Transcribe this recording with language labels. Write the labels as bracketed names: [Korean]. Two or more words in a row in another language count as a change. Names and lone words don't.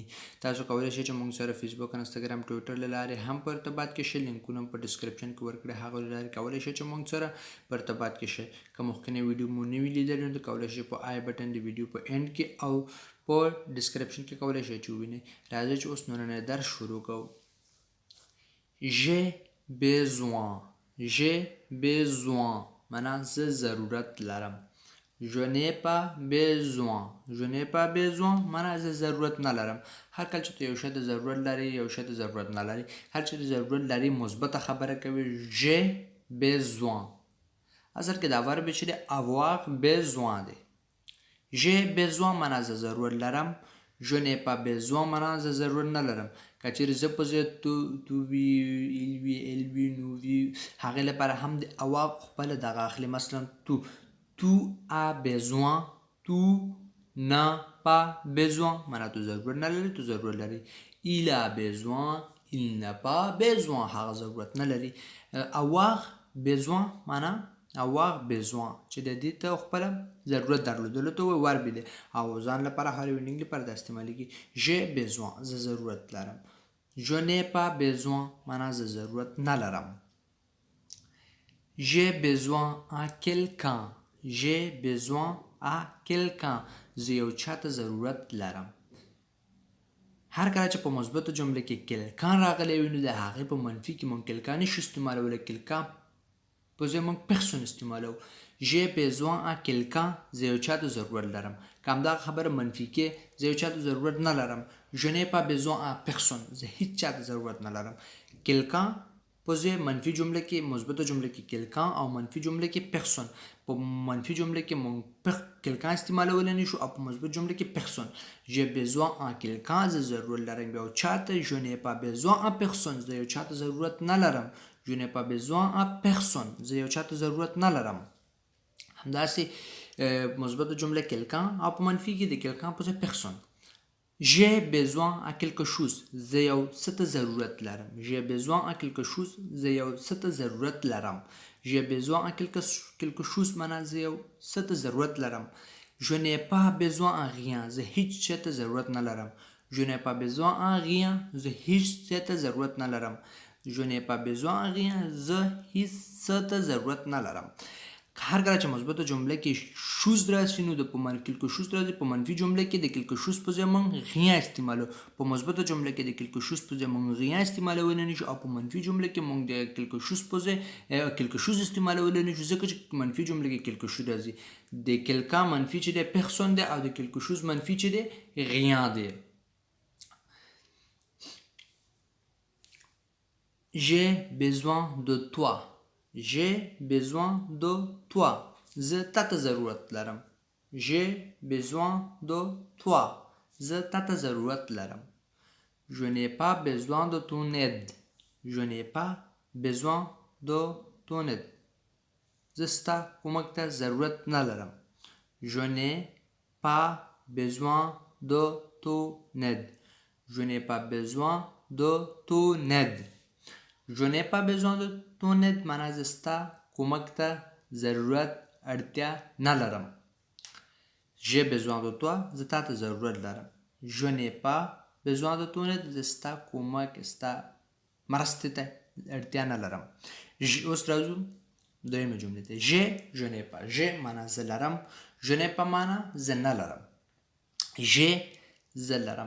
[Pashto] تاسو کولی شئ چې مونږ سره فیسبوک انسټاګرام ټویټر له لارې هم په ارتباط کې شئ. لینکونه په ډسکرپشن کې ورکړئ. هغه له لارې کولی شئ چې مونږ سره په ارتباط کې شئ. که مخکینی ویډیو مو نه وي لیدلی نو کولی شئ په [English] i button [Pashto] د ویډیو په اینډ کې او په ډسکرپشن کې کولی شئ چې ووینئ. راځئ چې اوس نننی درس شروع کوو. [French] j'ai besoin [Pashto] معنا زه ضرورت لرم. [French] je n'ai pas besoin [Pashto] معنا زه ضرورت نه لرم. هر کله چې یو شی ته ضرورت لري یو شی ته ضرورت نه لري. هر چې ضرورت لري مثبته خبره کوي. [French] j'ai besoin [Pashto] اصل کې دا ورب چې دی [French] avoir besoin [Pashto] دی. [French] j'ai besoin [Pashto] معنا زه ضرورت لرم. [French] je n'ai pas besoin [Pashto] معنا زه ضرورت نه لرم. که چیرې زه په ځای تو وي ایل وي ایل وي نو وي هغې لپاره هم د avoir خپله دغه اخلي. مثلا [French] tu as besoin tu n'as pas besoin [Pashto] معنا تو ضرورت نه لري تو ضرورت لري. [French] il a besoin il n'a pas besoin [Pashto] هغه ضرورت نه لري. [French] avoir besoin [Pashto] معنا [French] avoir besoin [Pashto] چې د دې ته خپله ضرورت درلودلو ته وایي وربې دی او ځان لپاره هر وینډینګ لپاره دا استعمالیږي. [French] j'ai besoin [Pashto] زه ضرورت لرم. [French] je n'ai pas besoin [Pashto] معنا زه ضرورت نه لرم. [French] j'ai besoin à quelqu'un [Pashto] زه یو چا ته ضرورت لرم. هر کله چې په مثبتو جمله کې quelqu'un راغلی وي نو د هغې په منفي کې مونږ quelqu'un نشو استعمالولی. quelqu'un په ځای مونږ personne استعمالو. [French] j'ai besoin à quelqu'un [Pashto] زه یو چا ته ضرورت لرم. که همدغه خبره منفي کې زه یو چا ته ضرورت نه لرم. [French] je n'ai pas besoin à personne [Pashto] زه هیڅ چا ته ضرورت نه لرم. quelqu'un په ځای منفي جمله کې مثبتو جمله کې quelqu'un او منفي جمله کې personne. په منفي جمله کې مونږ quelqu'un استعمالولی نشو او په مثبت جمله کې personne. [French] j'ai besoin à quelqu'un [Pashto] زه ضرورت لرم یو چا ته. [French] je n'ai pas besoin à personne [Pashto] زه یو چا ته ضرورت نه لرم. [French] je n'ai pas besoin à personne [Pashto] زه یو چا ته ضرورت نه لرم. همداسې مثبت جمله quelqu'un او په منفي کې د quelqu'un په ځای personne. [French] j'ai besoin à quelque chose [Pashto] زه یو څه ته ضرورت لرم. [French] j'ai besoin à quelque chose [Pashto] زه یو څه ته ضرورت لرم. [French] j'ai besoin à quelque chose [Pashto] معنا زه یو څه ته ضرورت لرم. [French] je n'ai pas besoin à rien [Pashto] زه هیڅ څه ته ضرورت نه لرم. [French] je n'ai pas besoin à rien [Pashto] زه هیڅ څه ته ضرورت نه لرم. [French] je n'ai pas besoin à rien [Pashto] زه هیڅ څه ته ضرورت نه لرم. هر کله چې مثبته جمله کې شوز راشي نو د [French] quelque chose [Pashto] راځي. په منفي جمله کې د [French] quelque chose [Pashto] په ځای موږ rien استعمالو. په مثبته جمله کې د [French] quelque chose [Pashto] په ځای موږ rien استعمالولی نشو او په منفي جمله کې موږ د [French] quelque chose [Pashto] په ځای [French] quelque chose [Pashto] استعمالولی نشو ځکه چې منفي جمله کې [French] quelque chose [Pashto] راځي. د quelqu'un منفي چې دی personne دی او د [French] quelque chose [Pashto] منفي چې دی rien دی. [French] j'ai besoin de toi j'ai besoin de toi [Pashto] زه تا ته ضرورت لرم. [French] j'ai besoin de toi [Pashto] زه تا ته ضرورت لرم. [French] je n'ai pas besoin de ton aide je n'ai pas besoin de ton aide [Pashto] زه ستا کومک ته ضرورت نه لرم. [French] je n'ai pas besoin de ton aide je n'ai pas besoin de ton aide je n'ai pas besoin de ton aide [Pashto] معنا زه ستا کومک ته ضرورت اړتیا نه لرم. [French] j'ai besoin de toi [Pashto] زه تا ته ضرورت لرم. [French] je n'ai pas besoin de ton aide [Pashto] زه ستا کومک ستا مرستې ته اړتیا نه لرم. اوس راځو دویمه جملې ته. [French] je n'ai pas. [Pashto] je معنا زه لرم. [French] je n'ai pas [Pashto] معنا زه نه لرم. je زه لرم.